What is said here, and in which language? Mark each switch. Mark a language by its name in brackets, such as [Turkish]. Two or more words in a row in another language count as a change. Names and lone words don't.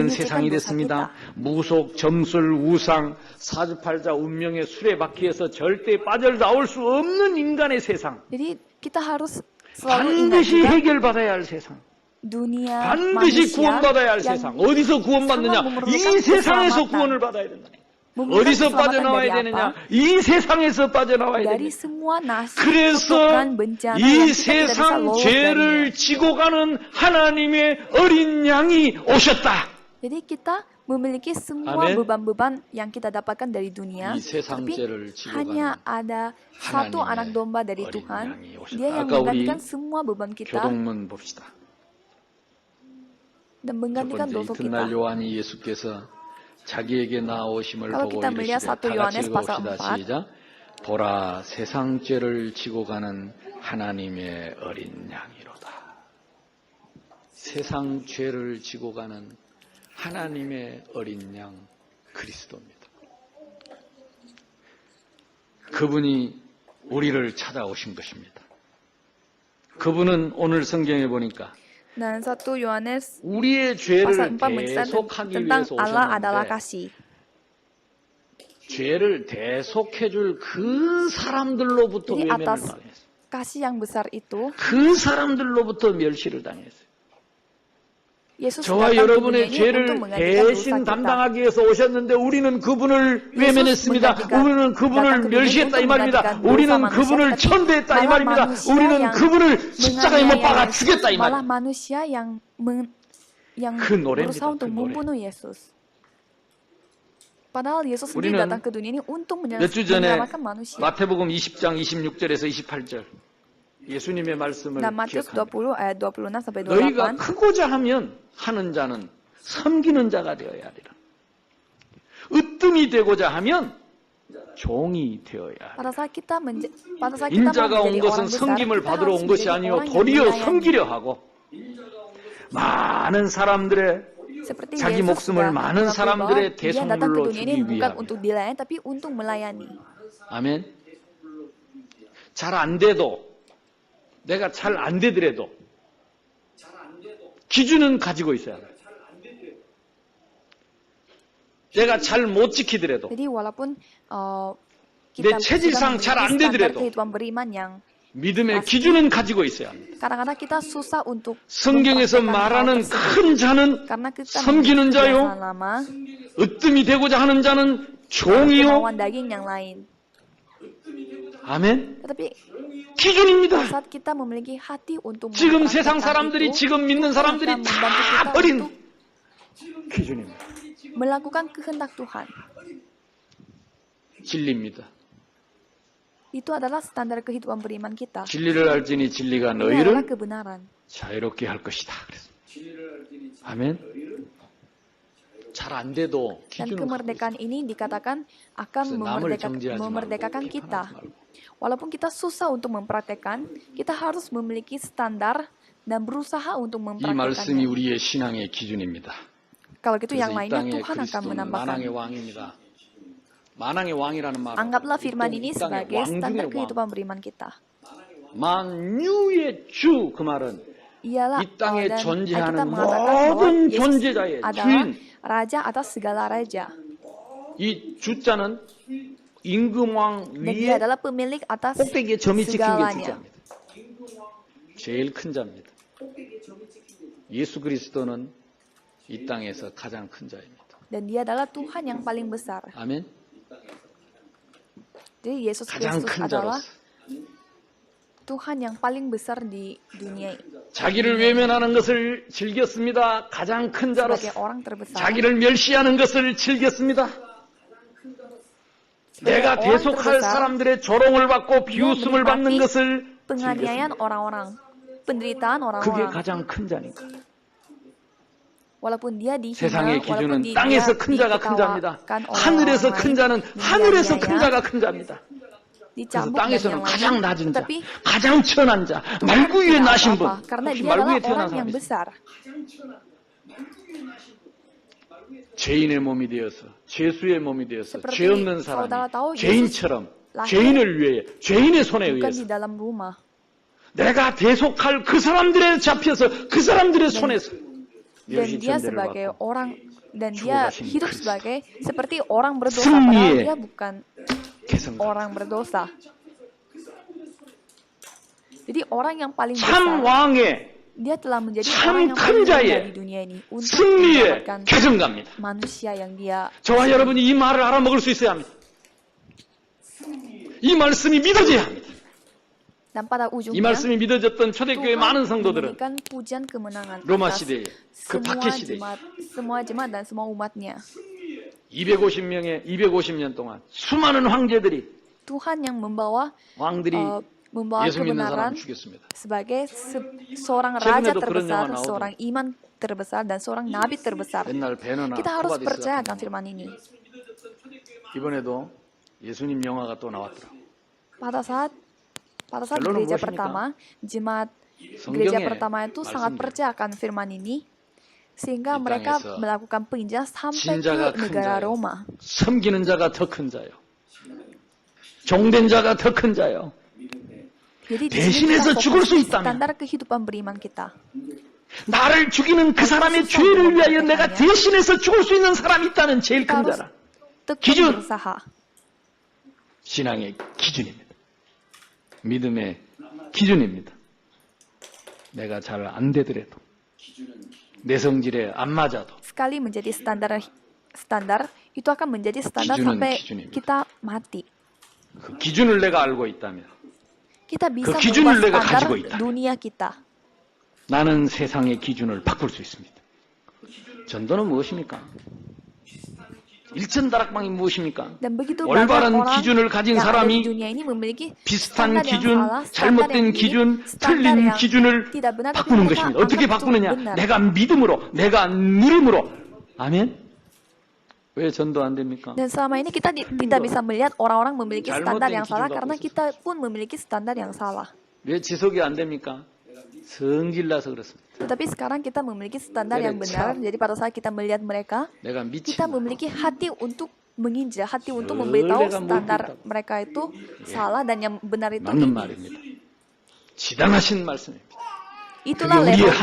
[Indonesian] menyucikan [Korean] 세상이 [Indonesian] dosa [Korean] 됐습니다. [Indonesian] kita. [Korean] 무속, 점술, 우상, 사주팔자, 운명의 수레바퀴에서 절대 빠져나올 수 없는 인간의 세상. [Indonesian] Jadi kita harus selalu ingat [Korean] 반드시 [Indonesian] juga [Korean] 해결받아야 할 세상. [Indonesian] dunia [Korean] 반드시 [Indonesian] manusia [Korean] 구원받아야 할 [Indonesian] yang [Korean] 세상. 어디서 구원받느냐? [Indonesian] sangat [Korean] 이 [Indonesian] memerlukan [Korean] 세상에서 [Indonesian] keselamatan. [Korean] 구원을 받아야 된다. [Indonesian] Memerlukan [Korean] 어디서 [Indonesian] keselamatan [Korean] 빠져나와야 [Indonesian] dari [Korean] 되느냐? [Indonesian] apa? [Korean] 이 세상에서 빠져나와야 [Indonesian] Dari [Korean] 됩니다. [Indonesian] semua nasib, [Korean] 그래서 [Indonesian] kutukan, bencana yang [Korean] 이 [Indonesian] kita tidak bisa [Korean] 세상 [Indonesian] lolos [Korean] 죄를 [Indonesian] darinya. [Korean] 지고 가는 하나님의 어린 양이 오셨다. [Indonesian] Jadi kita memiliki semua Amin. beban-beban yang kita dapatkan dari dunia, [Korean] 이 세상 [Indonesian] tapi [Korean] 죄를 지고 [Indonesian] hanya [Korean] 가는 [Indonesian] ada satu [Korean] 하나님의 [Indonesian] anak domba dari [Korean] 어린 [Indonesian] Tuhan. [Korean] 양이 오셨다. [Indonesian] Dia yang [Korean] 아까 우리 [Indonesian] menggantikan semua beban kita [Korean] 교동문 봅시다. [Indonesian] dan [Korean] 첫 [Indonesian] menggantikan [Korean] 번째 [Indonesian] dosa [Korean] 이튿날 [Indonesian] kita. [Korean] 요한이 예수께서 자기에게 나오심을 [Indonesian] Kalau [Korean] 보고 [Indonesian] kita melihat [Korean] 이르시되 1 다 같이 [Indonesian] Yohanes pasal [Korean] 읽어봅시다. 4. 시작. 보라 세상 죄를 지고 가는 하나님의 어린 양이로다. 세상 죄를 지고 가는 하나님의 어린 양 그리스도입니다. 그분이 우리를 찾아오신 것입니다. 그분은 오늘 성경에 보니까 [Indonesian] Dan 1 Yohanes [Korean] 우리의 죄를 [Indonesian] pasal 4 mengisahkan [Korean] 대속하기 [Indonesian] tentang [Korean] 위해서 [Indonesian] Allah adalah [Korean] 오셨는데 [Indonesian] kasih. [Korean] 죄를 대속해줄 그 사람들로부터 [Indonesian] Jadi [Korean] 외면을 [Indonesian] atas [Korean] 당했어요. [Indonesian] kasih yang besar itu, [Korean] 그 사람들로부터 멸시를 당했어요. Yesus 저와 [Indonesian] datang ke dunia [Korean] 여러분의 [Indonesian] ini [Korean] 죄를 [Indonesian] untuk menggantikan dosa [Korean] 대신 [Indonesian] kita. [Korean] 담당하기 위해서 오셨는데 우리는 그분을 외면했습니다. [Indonesian] menggantikan- [Korean] 우리는 그분을 [Indonesian] datang ke dunia [Korean] 멸시했다 이 [Indonesian] untuk [Korean] 말입니다. [Indonesian] menggantikan [Korean] 우리는 [Indonesian] dosa [Korean] 그분을 [Indonesian] manusia, tapi [Korean] 천대했다 이 [Indonesian] malah [Korean] 말입니다. [Indonesian] manusia [Korean] 우리는 [Indonesian] yang [Korean] 그분을 십자가에 못 박아 [Indonesian] menganiaya [Korean] 죽였다 이 [Indonesian] Yesus, malah [Korean] 말입니다. [Indonesian] manusia yang [Korean] 그 노래입니다. [Indonesian] berusaha untuk [Korean] 그 노래. [Indonesian] membunuh Yesus. Padahal Yesus [Korean] 우리는 [Indonesian] sendiri datang ke dunia ini untuk [Korean] 몇 주 전에 [Indonesian] menyelamatkan manusia. [Korean] 마태복음 20장 26절에서 28절 예수님의 말씀을 [Indonesian] Dan Matius [Korean] 기억합니다. [Indonesian] 20 ayat 26 sampai [Korean] 너희가 28. 크고자 하면 하는 자는 섬기는 자가 되어야 하리라. 으뜸이 되고자 하면 종이 되어야 하리라. [Indonesian] Pada saat kita mau [Korean] 인자가 온 [Indonesian] menjadi [Korean] 것은 [Indonesian] orang besar, [Korean] 섬김을 [Indonesian] kita [Korean] 받으러 [Indonesian] harus [Korean] 온 것이 [Indonesian] menjadi [Korean] 아니요 [Indonesian] orang yang [Korean] 도리어 [Indonesian] melayani. [Korean] 섬기려 하고 많은 사람들의 [Indonesian] Seperti [Korean] 자기 Yesus 목숨을 [Indonesian] sudah [Korean] 많은 [Indonesian] mengakui [Korean] 사람들의 [Indonesian] bahwa dia datang ke [Korean] 대성물로 [Indonesian] dunia ini [Korean] 주기 [Indonesian] bukan [Korean] 위함이에요. [Indonesian] untuk dilayani, tapi untuk melayani. [Korean] 아멘. 잘 안 돼도 내가 잘 안 되더라도 기준은 가지고 있어야 돼. 내가 잘 못 지키더라도 [Indonesian] Jadi walaupun [Korean] 내 [Indonesian] kita [Korean] 체질상 [Indonesian] sudah [Korean] 잘안 [Indonesian] memiliki standar [Korean] 되더라도 [Indonesian] kehidupan beriman yang [Korean] 믿음의 기준은 가지고 있어야 합니다. [Indonesian] Kadang-kadang kita susah untuk [Korean] 성경에서 [Indonesian] mempraktekkan hal [Korean] 말하는 [Indonesian] tersebut. [Korean] 큰 자는 [Indonesian] Karena kita [Korean] 섬기는 [Indonesian] memiliki [Korean] 자요, [Indonesian] kebiasaan lama [Korean] 으뜸이 되고자 하는 자는 [Indonesian] dan [Korean] 종이요. [Indonesian] kemauan daging yang lain. [Korean] 아멘. [Indonesian] Tetapi [Korean] 기준입니다. [Indonesian] saat kita memiliki hati untuk [Korean] 지금 세상 [Indonesian] mempraktekkan [Korean] 사람들이, [Indonesian] itu, [Korean] 지금 믿는 [Indonesian] Tuhan [Korean] 사람들이 [Indonesian] akan membantu [Korean] 다 [Indonesian] kita [Korean] 버린 [Indonesian] untuk [Korean] 기준입니다. [Indonesian] melakukan kehendak Tuhan. [Korean] 진리입니다. [Indonesian] Itu adalah standar kehidupan beriman kita. [Korean] 진리를 알지니 진리가 [Indonesian] Ini adalah [Korean] 너희를 [Indonesian] kebenaran. [Korean] 자유롭게 할 것이다. 아멘. 잘 안 돼도 [Indonesian] Dan [Korean] 기준은 [Indonesian] kemerdekaan ini dikatakan akan [Korean] 그래서 남을 정죄하지 [Indonesian] memerdekakan [Korean] 말고 [Indonesian] kita. [Korean] 비판하지 말고. [Indonesian] Walaupun kita susah untuk mempraktekkan, kita harus memiliki standar dan berusaha untuk [Korean] 이 말씀이 [Indonesian] mempraktekannya. [Korean] 우리의 신앙의 기준입니다. [Indonesian] Kalau gitu yang [Korean] 그래서 이 [Indonesian] lainnya [Korean] 땅의 [Indonesian] Tuhan akan [Korean] 그리스도는 [Indonesian] menambahkan. [Korean] 만왕의 왕입니다. 만왕의 왕이라는 말은 [Indonesian] Anggaplah firman ini [Korean] 이 땅의 [Indonesian] sebagai [Korean] 왕 [Indonesian] standar [Korean] 중의 왕. [Indonesian] kehidupan beriman kita. [Korean] 만유의 주 그 말은 [Indonesian] Ialah [Korean] 이 땅에 [Indonesian] dan [Korean] 존재하는 [Indonesian] kita mengatakan bahwa [Korean] 모든 Yesus 존재자의 [Indonesian] adalah [Korean] 주인. [Indonesian] raja atas segala raja. [Korean] 이 주자는 임금왕 [Indonesian] Dan dia [Korean] 위에 [Indonesian] adalah pemilik atas [Korean] 꼭대기에 점이 찍힌 게 [Indonesian] segalanya. [Korean] 주자입니다. 제일 큰 자입니다. 예수 그리스도는 이 땅에서 가장 큰 자입니다. [Indonesian] Dan dia adalah Tuhan yang paling besar. [Korean] 아멘. [Indonesian] Jadi Yesus [Korean] 가장 Kristus 큰 [Indonesian] adalah [Korean] 자로서 [Indonesian] Tuhan yang paling besar di dunia ini. [Korean] 자기를 외면하는 것을 즐겼습니다. 가장 큰 [Indonesian] Sebagai [Korean] 자로서 [Indonesian] orang terbesar. [Korean] 자기를 멸시하는 것을 즐겼습니다. 내가 [Indonesian] orang [Korean] 대속할 [Indonesian] terbesar, [Korean] 사람들의 조롱을 받고 비웃음을 받는 [Indonesian] menikmati [Korean] 것을 [Indonesian] penganiayaan [Korean] 즐겼습니다. [Indonesian] orang-orang, penderitaan [Korean] 그게 [Indonesian] orang-orang. [Korean] 가장 큰 자니까. [Indonesian] Walaupun dia dihina, [Korean] 세상의 [Indonesian] walaupun [Korean] 기준은 땅에서 큰 자가 큰 자입니다. 하늘에서 큰 자는 하늘에서 큰 자가 큰 자입니다. 그래서 [Indonesian] dicambuk dan [Korean] 땅에서는 [Indonesian] yang [Korean] 가장 [Indonesian] lainnya. [Korean] 낮은 자, [Indonesian] Tetapi [Korean] 가장 천한 자, 말구 위에 [Indonesian] tidak [Korean] 나신 분. [Indonesian] apa-apa, karena [Korean] 혹시 [Indonesian] dia [Korean] 말구 위에 [Indonesian] adalah [Korean] 태어난 [Indonesian] orang yang [Korean] 사람이 있어요? [Indonesian] besar. [Korean] 죄인의 몸이 되어서 죄수의 몸이 되어서 [Indonesian] Seperti [Korean] 죄 없는 [Indonesian] saudara tahu, [Korean] 사람이 죄인처럼 [Indonesian] lahir [Korean] 죄인을 위해 죄인의 손에 [Indonesian] bukan [Korean] 의해서 [Indonesian] di dalam rumah. [Korean] 내가 대속할 그 사람들에 잡혀서 그 사람들의 손에서 [Indonesian] Dan [Korean] 멸시 [Indonesian] dia [Korean] 천대를 [Indonesian] sebagai [Korean] 받고 [Indonesian] orang dan dia [Korean] 죽어가신 [Indonesian] hidup [Korean] 그리스도. [Indonesian] sebagai seperti orang berdosa [Korean] 승리의 [Indonesian] padahal dia bukan [Korean] 개성자. [Indonesian] orang berdosa. Jadi orang yang paling [Korean] 참 [Indonesian] besar, [Korean] 왕의 [Indonesian] dia telah menjadi [Korean] 참 [Indonesian] orang yang [Korean] 큰 [Indonesian] paling [Korean] 자의 [Indonesian] mulia di dunia ini untuk [Korean] 승리의 [Indonesian] menyelamatkan [Korean] 개성가입니다. [Indonesian] manusia yang dia. [Korean] 저와 여러분이 이 말을 알아먹을 수 있어야 합니다. 이 말씀이 믿어져야 합니다. [Indonesian] Dan pada [Korean] 이 [Indonesian] ujungnya [Korean] 말씀이 믿어졌던 초대교회 [Indonesian] Tuhan [Korean] 많은 성도들은 [Indonesian] memberikan pujian kemenangan [Korean] 로마 [Indonesian] atas [Korean] 시대에 그 [Indonesian] semua [Korean] 박해 시대에 [Indonesian] jemaat dan semua umatnya. [Korean] 250년 동안 수많은 황제들이 [Indonesian] Tuhan yang membawa [Korean] 왕들이 [Indonesian] membawa [Korean] 예수 믿는 [Indonesian] kebenaran [Korean] 사람을 죽였습니다. [Indonesian] sebagai seorang raja [Korean] 최근에도 그런 [Indonesian] terbesar, [Korean] 영화 나오죠. [Indonesian] seorang iman terbesar, dan seorang nabi terbesar. [Korean] 옛날 베너나 [Indonesian] Kita harus [Korean] 코바디스 [Indonesian] percaya [Korean] 같은 [Indonesian] akan firman ini. [Korean] 이번에도 예수님 영화가 또 나왔더라고요. [Indonesian] Pada saat [Korean] 결론은 [Indonesian] gereja [Korean] 무엇입니까? [Indonesian] pertama, jemaat [Korean] 성경의 [Indonesian] gereja pertama itu sangat [Korean] 말씀대로 [Indonesian] percaya akan firman ini, sehingga [Korean] 이 [Indonesian] mereka [Korean] 땅에서 [Indonesian] melakukan penginjilan sampai [Korean] 진자가 [Indonesian] ke [Korean] 큰 [Indonesian] negara [Korean] 자요. Roma. 섬기는 자가 더 큰 자요. 종된 자가 더 큰 자요. [Indonesian] Jadi di [Korean] 대신해서 [Indonesian] sini kita [Korean] 죽을 [Indonesian] fokus [Korean] 수 [Indonesian] di [Korean] 있다면 [Indonesian] standar kehidupan beriman kita. [Korean] 나를 죽이는 그 사람의 죄를 위하여 내가 대신해서 죽을 수 있는 사람이 있다는 제일 큰 [Indonesian] Kita harus [Korean] 자라. [Indonesian] tekun [Korean] 기준. [Indonesian] berusaha. [Korean] 신앙의 기준입니다. 믿음의 기준입니다. 내가 잘 안 되더라도 내 성질에 안 맞아도 [Indonesian] Sekali menjadi standar itu akan menjadi standar [Korean] 기준은 [Indonesian] sampai [Korean] 기준입니다. [Indonesian] kita mati. [Korean] 그 기준을 내가 알고 있다면 [Indonesian] Kita bisa [Korean] 그 기준을 내가 [Indonesian] mengubah [Korean] 가지고 [Indonesian] standar [Korean] 있다. [Indonesian] dunia kita. [Korean] 나는 세상의 기준을 바꿀 수 있습니다. 전도는 무엇입니까? 일천다락방이 무엇입니까? [Indonesian] Dan begitu [Korean] 올바른 [Indonesian] banyak orang [Korean] 기준을 가진 [Indonesian] yang ada [Korean] 사람이 [Indonesian] di dunia ini memiliki [Korean] 비슷한 [Indonesian] standar yang [Korean] 기준, [Indonesian] salah, standar [Korean] 잘못된 [Indonesian] yang [Korean] 기준, [Indonesian] ini, standar [Korean] 틀린 [Indonesian] yang [Korean] 기준을 [Indonesian] tidak benar, tapi [Korean] 바꾸는 [Indonesian] mereka [Korean] 것입니다. 어떻게 [Indonesian] anggap itu [Korean] 바꾸느냐? [Indonesian] benar. [Korean] 내가 믿음으로, 내가 누림으로. 아멘? 왜 전도 안 됩니까? [Indonesian] Dan selama ini kita tidak bisa melihat orang-orang memiliki [Korean] 잘못된 [Indonesian] standar yang salah [Korean] 기준 [Indonesian] karena [Korean] 갖고 [Indonesian] kita pun memiliki standar yang salah. [Korean] 왜 지속이 안 됩니까? 성질나서 그렇습니다. [Indonesian] Tetapi sekarang kita memiliki standar [Korean] 그래, [Indonesian] yang benar. [Korean] 참. [Indonesian] Jadi pada saat kita melihat mereka, [Korean] 내가 미친 [Indonesian] kita memiliki hati untuk menginjil, hati untuk Boleh memberitahu kamu standar beritahu. mereka itu salah dan yang benar itu [Korean] 맞는 [Indonesian] ini. [Korean] 말입니다. 지당하신 말씀입니다. 그게 [Indonesian] Itulah [Korean] 우리의 [Indonesian] level kita.